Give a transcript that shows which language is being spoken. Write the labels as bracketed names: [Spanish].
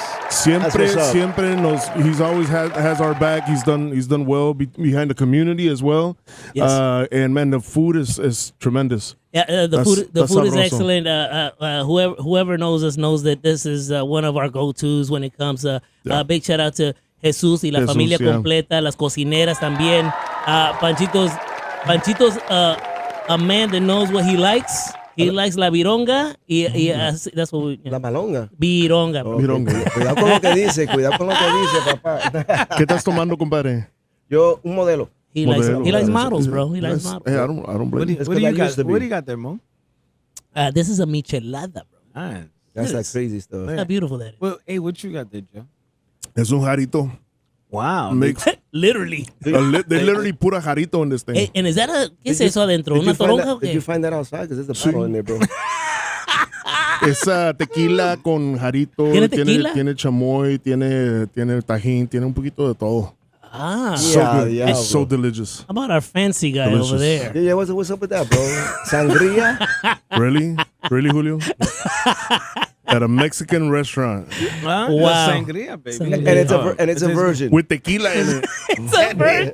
[English] Siempre he's always has our back. He's done well behind the community as well. Yes. And man, the food is tremendous. Yeah, the food is [Spanish] sabroso. [English] excellent. Whoever knows us knows that this is one of our go-tos when it comes. Big shout out to Jesus [Spanish] y la familia completa, las cocineras también. [English] Panchito's a man that knows what he likes. He likes la vironga that's what we. [Spanish] La malonga. Vironga. Vironga. Cuidado con lo que dice, papá. ¿Qué estás tomando, compadre? Yo, un modelo. [English] He likes models, bro. He likes models. Hey, I don't blame you. What do you got there, Mo? This is a michelada, bro. Nice. That's like crazy stuff. Look how beautiful that is. Well, hey, what you got there, Joe? [Spanish] Es un jarito. [English] Wow. Literally. They literally put a jarito in this thing. Hey, and is that [Spanish] ¿qué es eso adentro? ¿Una toronja o qué? [English] Did you find that outside? Because there's a bottle in there, bro. [Spanish] Es tequila con jarito. ¿Tiene tequila? Tiene chamoy, tiene tajín, tiene un poquito de todo. Ah. [English] So good. Yeah, It's so delicious. How about our fancy guy over there? Yeah, what's up with that, bro? Sangria? Really, Julio? At a Mexican restaurant Wow. Sangria, baby. Sangria. And it's a virgin. with tequila in it. It's a virgin.